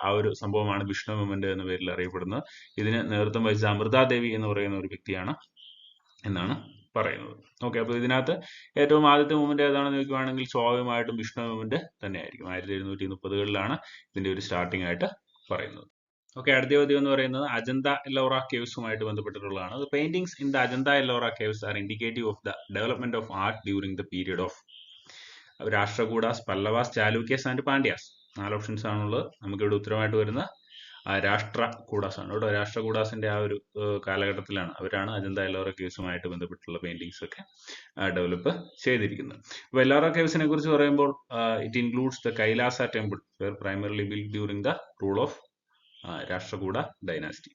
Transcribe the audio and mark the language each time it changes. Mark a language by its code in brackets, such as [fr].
[ml] ആ ഒരു സംഭവമാണ് ബിഷ്ണോയ് മൂവ്മെന്റ് എന്ന പേരിൽ അറിയപ്പെടുന്നത്. ഇതിന് നേതൃത്വം വഹിച്ച അമൃതാദേവി എന്ന് പറയുന്ന ഒരു വ്യക്തിയാണ് എന്നാണ് പറയുന്നത്. ഓക്കെ, അപ്പൊ ഇതിനകത്ത് ഏറ്റവും ആദ്യത്തെ മൂവ്മെന്റ് ഏതാണെന്ന് ചോദിക്കുകയാണെങ്കിൽ സ്വാഭാവികമായിട്ടും ബിഷ്ണോയ് മൂവ്മെന്റ് തന്നെയായിരിക്കും. 1730-കളിലാണ് ഇതിന്റെ ഒരു സ്റ്റാർട്ടിംഗ് ആയിട്ട് പറയുന്നത്. ഓക്കെ, അടുത്ത ചോദ്യം എന്ന് പറയുന്നത് Ajanta Ellora കേവ്സുമായിട്ട് ബന്ധപ്പെട്ടിട്ടുള്ളതാണ്. [en] The paintings in the Ajanta Ellora caves are indicative of the development of art during the period of Rashtrakutas, Pallavas, Chalukyas and Pandyas. [ml] 4 options ആണുള്ളത്. നമുക്കിവിടെ ഉത്തരമായിട്ട് വരുന്ന രാഷ്ട്രകൂടാസ് ആണ് കേട്ടോ. രാഷ്ട്രകൂടാസിന്റെ ആ ഒരു കാലഘട്ടത്തിലാണ് അവരാണ് അജന്ത എല്ലോറ കേവ്സുമായിട്ട് ബന്ധപ്പെട്ടുള്ള പെയിന്റിങ്സ് ഒക്കെ ഡെവലപ്പ് ചെയ്തിരിക്കുന്നത്. അപ്പോൾ എല്ലോറ കേവ്സിനെ കുറിച്ച് പറയുമ്പോൾ [en] It includes the Kailasa temple were primarily build during the rule of Rashtrakuta dynasty.